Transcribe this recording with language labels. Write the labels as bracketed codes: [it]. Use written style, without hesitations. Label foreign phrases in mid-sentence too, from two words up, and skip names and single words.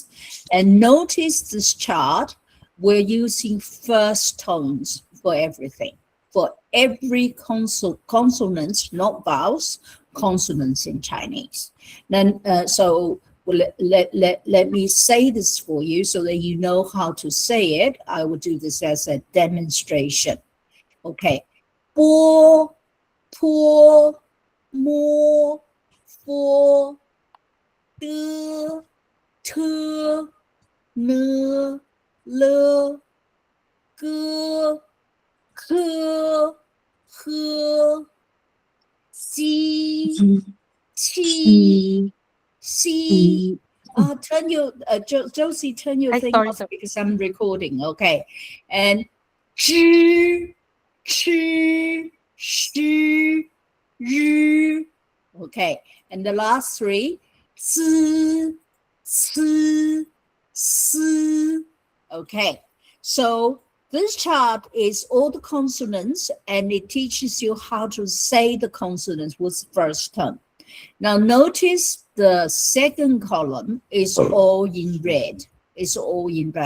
[en] And notice this chart, we're using first tones for everything. For every consonants, not vowels, consonants in Chinese. Then, so let me say this for you so that you know how to say it. I will do this as a demonstration. [zh] Okay. Bo, po, mo, fo, de, te, ne, le, ge, ke, he, si, qi, si. [en] Turn your Josie, turn your thing sorry, off sorry. because I'm recording. Okay, and [zh] zhi, chi, shi, yu. [en] Okay, and the last three, [zh] zi, ci, si. [en] Okay, so this chart is all the consonants, and it teaches you how to say the consonants with first tone. Now notice the second column is all in red. It's all in red.